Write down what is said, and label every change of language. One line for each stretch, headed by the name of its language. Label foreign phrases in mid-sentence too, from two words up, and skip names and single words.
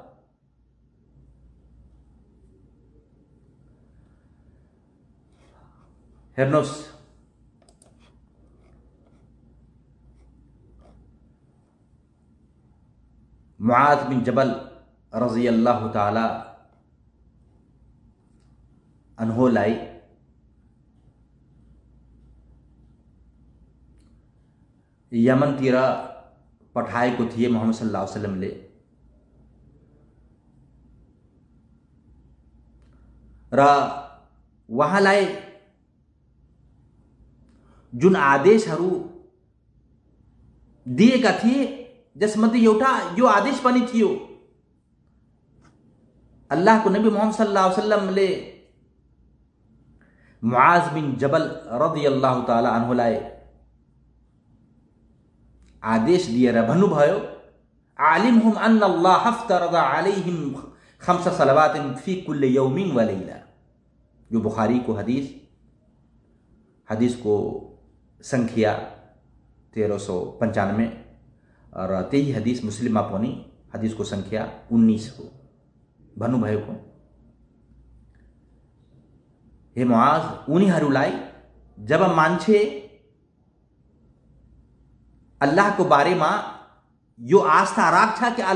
Nepali: हेर्नुहोस्, मुआज़ बिन जबल
Arabic: رضي الله تعالى عنه
Nepali: यमनतिर पठाएको थिए मोहम्मद
Arabic: صلى الله عليه وسلم.
Nepali: र उहाँलाई जुन आदेशहरू दिएका थिए जसमध्ये एउटा यो आदेश पनि थियो, अल्लाहको नबी मोहम्मद
Arabic: صلى الله عليه وسلم
Nepali: मुआज बिन जबल
Arabic: رضي الله تعالى عنه
Nepali: आदेश दिएर भन्नुभयो,
Arabic: أعلمهم أن الله افترض عليهم خمس صلوات في كل يوم وليلة.
Nepali: यो बुखारी को हदीस को संख्या 1395 और त्यही हदीस मुस्लिममा पनि हदीस को संख्या 19 हो। भन्नुभएको, हे मुआज, उनीहरूलाई जब मान्छे अल्लाहको बारेमा यो आस्था राख्छ कि